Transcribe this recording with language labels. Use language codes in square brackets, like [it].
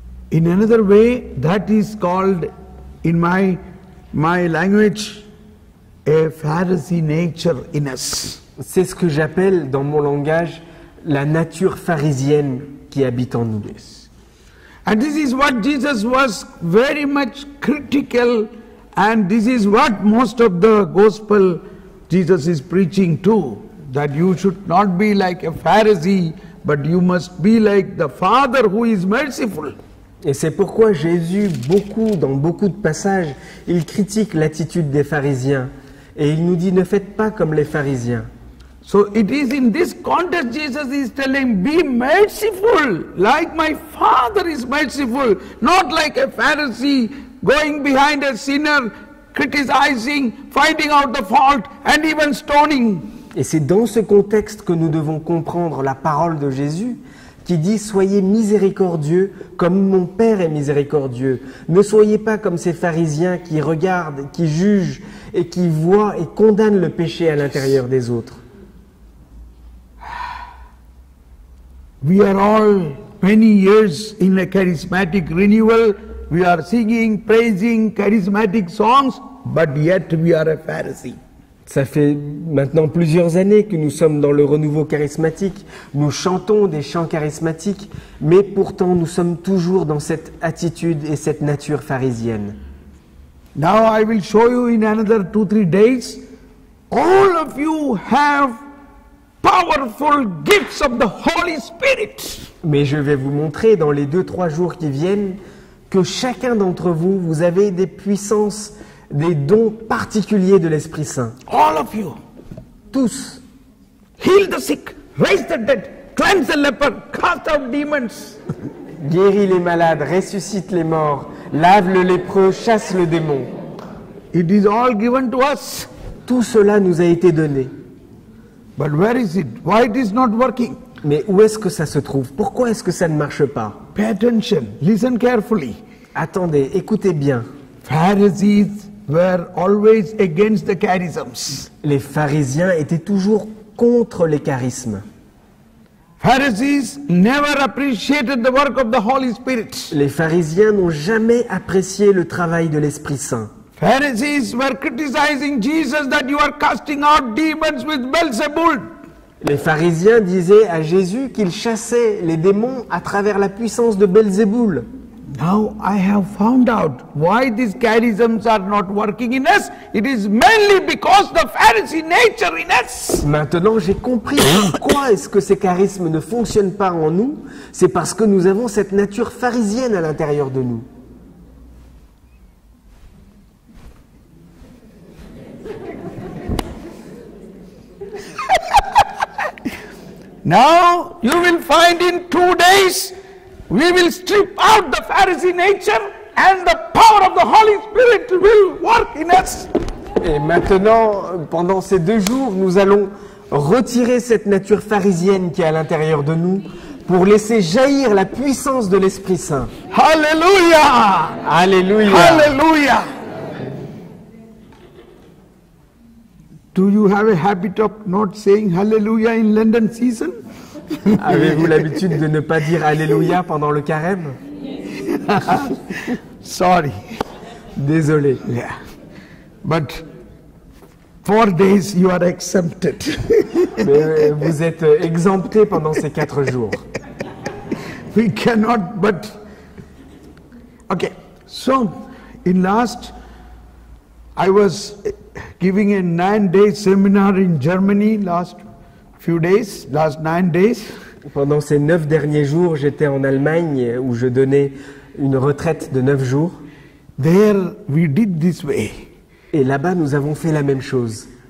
[en] In another way, that is called, in my language, a Pharisee nature in us. [fr] C'est ce que j'appelle dans mon langage la nature pharisienne qui habite en nous. [en] And this is what Jesus was very much critical, and this is what most of the gospel Jesus is preaching too, that you should not be like a Pharisee, but you must be like the Father who is merciful. [fr] Et c'est pourquoi Jésus, dans beaucoup de passages, il critique l'attitude des pharisiens. Et il nous dit, ne faites pas comme les pharisiens. [en] So it is in this context Jesus is telling, be merciful, like my Father is merciful, not like a Pharisee going behind a sinner, criticizing, finding out the fault, and even stoning. [fr] Et c'est dans ce contexte que nous devons comprendre la parole de Jésus qui dit « Soyez miséricordieux comme mon Père est miséricordieux. Ne soyez pas comme ces pharisiens qui regardent, qui jugent et qui voient et condamnent le péché à l'intérieur des autres. » [en] We are all many years in a charismatic renewal. We are singing, praising charismatic songs, but yet we are a Pharisee. [fr] Ça fait maintenant plusieurs années que nous sommes dans le renouveau charismatique. Nous chantons des chants charismatiques, mais pourtant nous sommes toujours dans cette attitude et cette nature pharisienne. [en] Now I will show you in another 2-3 days. All of you have powerful gifts of the Holy Spirit. [fr] Mais je vais vous montrer dans les 2-3 jours qui viennent que chacun d'entre vous, vous avez des puissances, des dons particuliers de l'Esprit Saint. [en] All of you. [fr] Tous. [en] Heal the sick, raise the dead, cleanse the leper, cast out demons. [fr] Guéris les malades, ressuscite les morts, lave le lépreux, chasse le démon. [en] It is all given to us. [fr] Tout cela nous a été donné. [en] But where is it? Why it is not working? [fr] Mais où est-ce que ça se trouve? Pourquoi est-ce que ça ne marche pas? [en] Pay attention, listen carefully. [fr] Attendez, écoutez bien. [en] Pharisees were always against the charisms. [fr] Les pharisiens étaient toujours contre les charismes. [en] Pharisees never appreciated the work of the Holy Spirit. [fr] Les pharisiens n'ont jamais apprécié le travail de l'Esprit Saint. [en] Pharisees were criticizing Jesus that you are casting out demons with Beelzebul. [fr] Les pharisiens disaient à Jésus qu'il chassait les démons à travers la puissance de Belzéboul. [en] Now I have found out why these charisms are not working in us. It is mainly because the Pharisee nature in us. [fr] Maintenant, j'ai compris pourquoi est-ce que ces charismes ne fonctionnent pas en nous. C'est parce que nous avons cette nature pharisienne à l'intérieur de nous. [en] Now you will find in 2 days we will strip out the Pharisee nature and the power of the Holy Spirit will work in us. [fr] Et maintenant, pendant ces 2 jours, nous allons retirer cette nature pharisienne qui est à l'intérieur de nous pour laisser jaillir la puissance de l'Esprit Saint. [en] Hallelujah! [fr] Alléluia! [en] Hallelujah! Do you have a habit of not saying hallelujah in London season? [fr] Avez-vous l'habitude de ne pas dire Alléluia pendant le carême? [en] Sorry. [fr] Désolé. [en] Yeah. But 4 days you are exempted. [fr] Mais vous êtes exempté pendant ces 4 jours. [en] We cannot but... Okay, so in last, I was giving a 9-day seminar in Germany last 9 days. [fr] Pendant ces 9 derniers jours, j'étais en Allemagne où je donnais une retraite de 9 jours. [en] There we did this way. [fr] Et là-bas, nous avons fait la même chose.